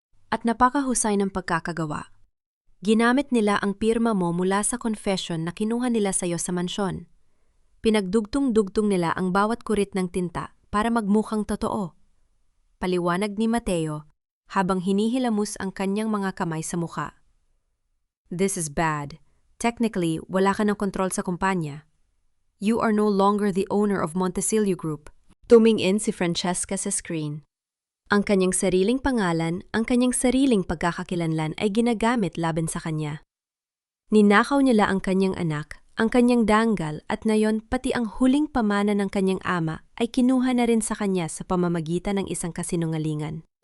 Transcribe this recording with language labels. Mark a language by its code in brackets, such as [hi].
[tl] At napakahusay ng pagkakagawa. Ginamit nila ang pirma mo mula sa confession na kinuha nila sa iyo sa mansyon. Pinagdugtong-dugtong nila ang bawat kurit ng tinta para magmukhang totoo. Paliwanag ni Mateo habang hinihilamos ang kanyang mga kamay sa mukha. [en] This is bad. [tl] Technically, wala ka ng kontrol sa kumpanya. [en] You are no longer the owner of Montesilio Group. [tl] Tumingin si Francesca sa screen. Ang kanyang sariling pangalan, ang kanyang sariling pagkakakilanlan ay ginagamit laban sa kanya. Ninakaw nila ang kanyang anak, ang kanyang danggal at ngayon pati ang huling pamana ng kanyang ama ay kinuha na rin sa kanya sa pamamagitan ng isang kasinungalingan.